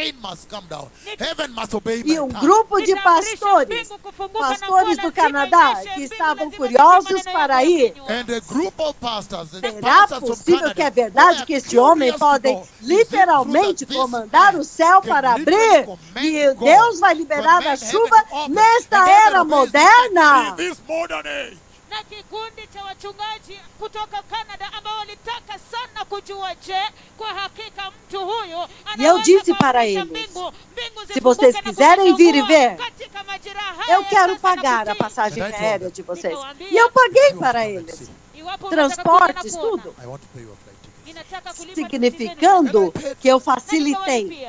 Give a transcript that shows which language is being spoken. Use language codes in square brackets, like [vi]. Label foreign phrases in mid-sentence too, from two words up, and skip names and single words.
[pt] E um grupo de pastores do Canadá, que estavam curiosos para ir. Será possível que é verdade que este homem pode literalmente comandar o céu para abrir e Deus vai liberar a chuva nesta era moderna? [sw] Na kikundi cha wachungaji kutoka Canada ambao walitaka sana kujua, kwa hakika mtu huyu [pt] e eu disse para eles, se vocês quiserem vir e ver, eu quero pagar a passagem aérea de vocês. E eu paguei para eles. Transportes, tudo. Significando que eu facilitei.